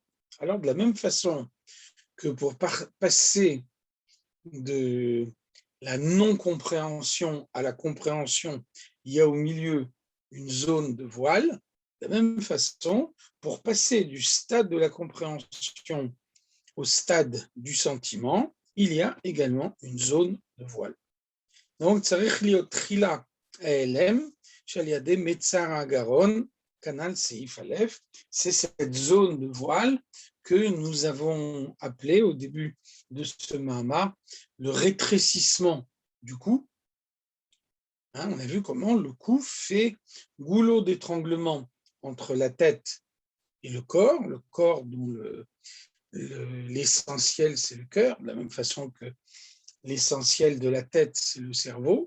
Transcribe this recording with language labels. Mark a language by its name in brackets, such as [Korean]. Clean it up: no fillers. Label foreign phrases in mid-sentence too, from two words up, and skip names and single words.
[French] Alors de la même façon que pour passer de la non-compréhension à la compréhension, il y a au milieu une zone de voile. De la même façon, pour passer du stade de la compréhension au stade du sentiment, il y a également une zone de voile. Donc, [Hebrew] צריך להיות תחילה ההלם שעל ידי מצר הגרון, [French] canal Seif Aleph, c'est cette zone de voile que nous avons appelée au début de ce Mahama le rétrécissement du cou. On a vu comment le cou fait goulot d'étranglement entre la tête et le corps dont l'essentiel c'est le cœur, de la même façon que l'essentiel de la tête c'est le cerveau.